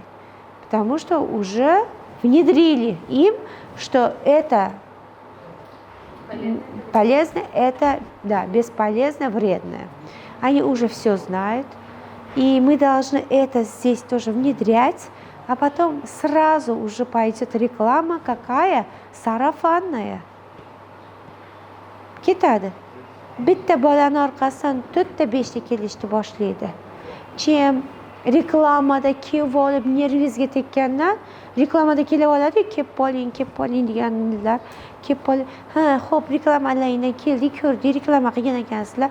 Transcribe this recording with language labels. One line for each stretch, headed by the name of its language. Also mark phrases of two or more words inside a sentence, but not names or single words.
Russian: Потому что уже внедрили им, что это полезно, это, да, бесполезно, вредное. Они уже все знают. И мы должны это здесь тоже внедрять, а потом сразу уже пойдет реклама какая? Сарафанная.
Uzbek: Ketadi. Bitta bolani orqasidan 4ta 5ta kelishni boshlaydi. Chem reklamada kelib olib nervizga tekkandan reklamada kelib oladi, kelib qoling deganlar. Kelib qoling. Ha, xo'p, reklamalardan keldik, ko'rdik, reklama qilgan ekansizlar.